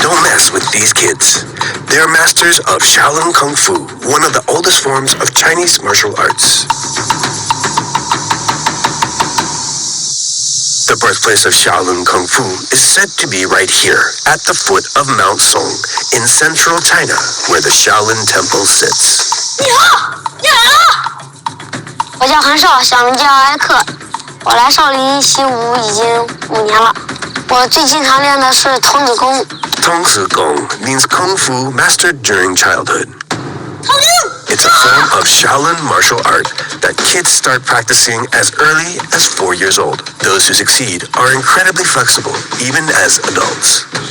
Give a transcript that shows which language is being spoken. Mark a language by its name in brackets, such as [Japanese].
[English] Don't mess with these kids. They're masters of Shaolin Kung Fu, one of the oldest forms of Chinese martial arts. The birthplace of Shaolin Kung Fu is said to be right here, at the foot of Mount Song, in central China, where the Shaolin Temple sits. [Chinese] 你好，你来了。我叫韩少，小名叫艾克。我来少林习武已经5年了。我最经常练的是童子功。 [English] Tongzi Gong means Kung Fu mastered during childhood. It's a form of Shaolin martial art that kids start practicing as early as 4 years old. Those who succeed are incredibly flexible, even as adults.